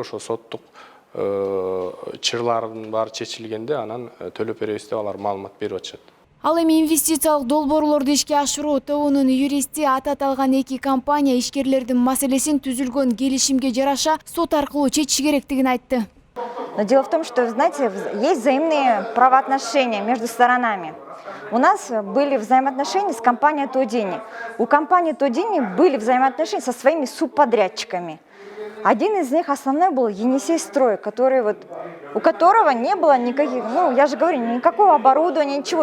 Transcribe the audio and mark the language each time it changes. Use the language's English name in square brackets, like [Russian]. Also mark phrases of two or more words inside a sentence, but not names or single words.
[Kyrgyz] Ошо соттук чырлардын баары чечилгенде анан төлөп беребиз деп алар маалымат берип атышат. Ал эми инвестициялык долбоорлорду ишке ашыруу тобунун юристи аталган 2 компания ишкерлердин маселесин түзүлгөн келишимге жараша сот аркылуу чечиш керектигин айтты. [Russian] Но дело в том, что, знаете, есть взаимные правоотношения между сторонами. У нас были взаимоотношения с компанией Тодини. У компании Тодини были взаимоотношения со своими субподрядчиками. Один из них основной был Енисейстрой, у которого не было никаких, я же говорю, никакого оборудования, ничего.